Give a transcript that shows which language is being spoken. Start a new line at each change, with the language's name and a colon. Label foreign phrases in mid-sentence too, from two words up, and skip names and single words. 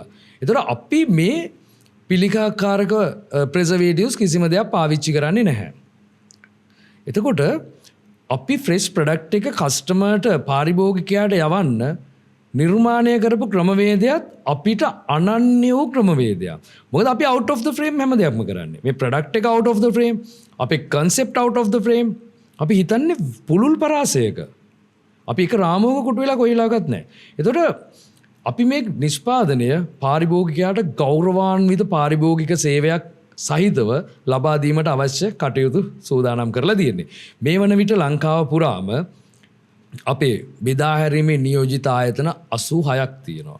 Sinhala: ඒතර අපි මේ පිළිකාකාරක ප්‍රෙසර්වේටිව්ස් කිසිම දෙයක් පාවිච්චි කරන්නේ නැහැ. එතකොට අපි
English: fresh product
Sinhala: එක කස්ටමර්ට පාරිභෝගිකයාට යවන්න නිර්මාණය කරපු ක්‍රමවේදයක් අපිට අනන්‍ය වූ ක්‍රමවේදයක්. මොකද අපි
English: out of the frame
Sinhala: හැම දෙයක්ම කරන්නේ. මේ ප්‍රොඩක්ට් එක
English: out of the frame,
Sinhala: අපේ
English: concept out of the frame.
Sinhala: අපි හිතන්නේ පුළුල් පරාසයක. අපි එක රාමුවක කුටු වෙලා කොයිලාකත් නැහැ. එතකොට අපි මේ නිෂ්පාදනය පාරිභෝගිකයාට ගෞරවාන්විත පාරිභෝගික සේවයක් සහිතව ලබා දීමට අවශ්‍ය කටයුතු සූදානම් කරලා තියෙන්නේ. මේ වන විට ලංකාව පුරාම අපේ බෙදා හැරීමේ නියෝජිත ආයතන 86ක් තියෙනවා.